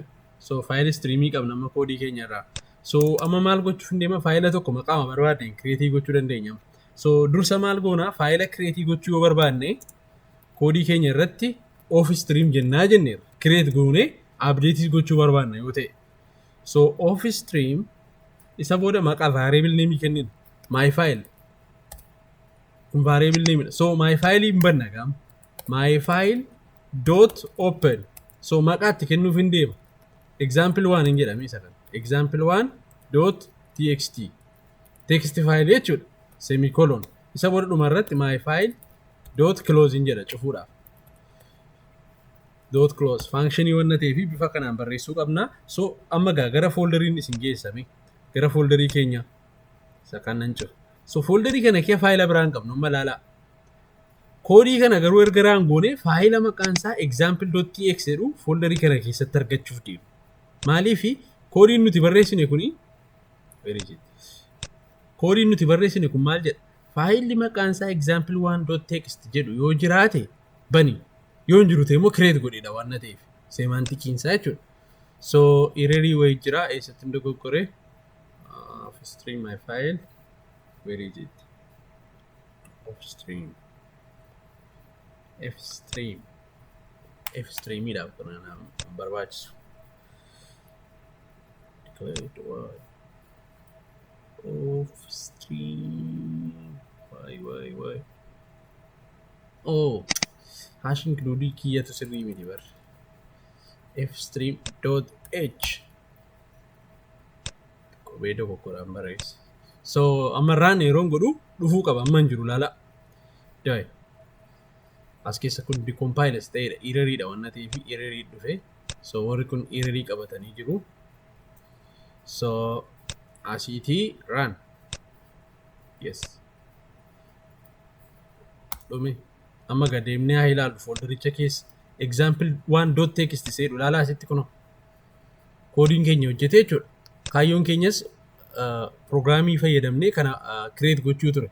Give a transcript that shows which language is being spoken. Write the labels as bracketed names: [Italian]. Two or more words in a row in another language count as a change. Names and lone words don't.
[Oromo] So file streamii qabna amma koodii keenya irraa. So amma maal gochuuf hin deema faayila tokko maqaama barbaadne create gochuu dandeenya. So dursa maal goona faayila create gochuu yoo barbaadne koodii keenya irratti [English] office stream [Oromo] jennaa jenneerra. Create goone update gochuu barbaadna yoo ta'e. So [English] office stream [Oromo] isa booda maqaa [English] variable name [Oromo] kennina. [English] My file kun variable name. [Oromo] So [English] my file [Oromo] hin banna gam. [English] My file dot open. [Oromo] So maqaatti kennuuf hin deema. Example 1 hin jedhame isa kana. [English] Example 1 dot txt. Text file jechuudha. [Oromo] Semicolon. Isa booda dhuma irratti [English] my file dot close [Oromo] hin jedha cufuudhaaf. [English] Dot close function [Oromo] waan ta'eef bifa kanaan barreessuu qabna. So amma gara folderiin isin geessame gara folderii keenya isa kanan cufu. So folderii kana kee faayila biraan qabnu amma ilaalaa. Koodii kana garuu erga raangoone faayila maqaan isaa example.txt jedhu folderii kana keessatti argachuuf deemu. Maaliif koodiin nuti barreessine kuni koodiin nuti barreessine kun maal jedha? Faayilli maqaan isaa example1.txt jedhu yoo jiraate bani. Yoo hin jiru ta'e immoo create godhedha waan ta'eef. Semantikiin isaa jechuudha. So error wayii jira eessatti hin dogoggore. [English] Stream my file. Where is it? Stream. Fstream. [Oromo] Fstreamidhaaf kana barbaachisu. [English] Declare what? Stream. Why? Oh, hash include [Oromo] key to sirrii miti bar. [English] Fstream.h. [Oromo] Kophee dogoggoraan barreesse. So amma irraan yeroon godhu dhufuu qaba amma hin jiru laala. [English] Joy. [Oromo] As keessa kun decompiles ta'edha. Error'idha waan ta'eef error'i dhufe. So warri kun error'ii qabatanii jiru. So asiitii run. [English] Yes. [Oromo] Dhume. Amma gadeemnee haa ilaallu foldericha keessa example 1.txt jedhu ilaalaa asitti kunoo. Koodiin keenya hojjetee jechuudha. Kaayyoon keenyas programii fayyadamnee kana create gochuu ture.